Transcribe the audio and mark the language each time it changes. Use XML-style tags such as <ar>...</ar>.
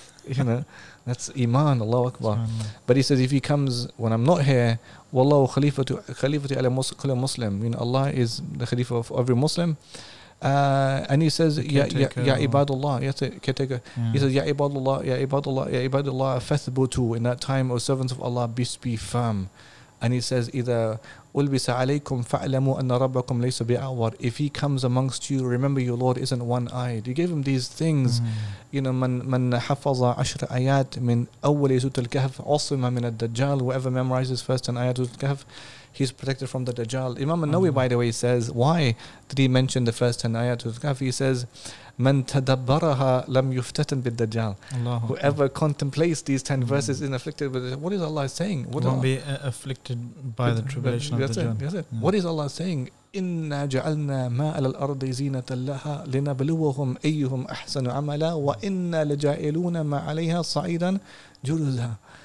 <en>You know, that's Iman, Allahu Akbar. But he says, if he comes when I'm not here,</en> <ar>Wallahu Khalifatu ala kulli Muslim.</ar> <en>You know, Allah is the Khalifa of every Muslim. And he says, Ya Ibadullah, caretaker. He says,</en> <ar>Ya Ibadullah, Ya Ibadullah, Ya Ibadullah, fathbutu.</ar> <en>In that time, O servants of Allah, be firm. And he says,</en> <ar>إِذَا أُلْبِسَ عَلَيْكُمْ فَاعْلَمُوا أَنَّ رَبَّكُمْ لَيْسَ بِأَعْوَرٍ.</ar> <en>If he comes amongst you, remember your Lord isn't one-eyed. He gave him these things. You know,</en> <ar>من حفظ 10 آيات من أول سورة الكهف عصم من الدجال.</ar> <en>Whoever memorizes first 10 ayat of الكهف, he's protected from the Dajjal. Imam al-Nawawi, by the way, says, why did he mention the first 10 ayat of الكهف? He says,</en> <ar>من تدبرها لم يفتتن بالدجال.</ar> <en>Whoever contemplates these 10 verses is afflicted with it. What is Allah saying? What won't be afflicted by the tribulation of the Dajjal. That's it. What is Allah saying?</en> <ar>إِنَّا جَعَلْنَا مَا عَلَى الْأَرْضِ زِينَةً لَهَا لِنَبْلُوَهُمْ أَيُّهُمْ أَحْسَنُ عَمَلًا وَإِنَّا لَجَاعِلُونَ مَا عَلَيْهَا صَعِيدًا جُرُزًا.</ar>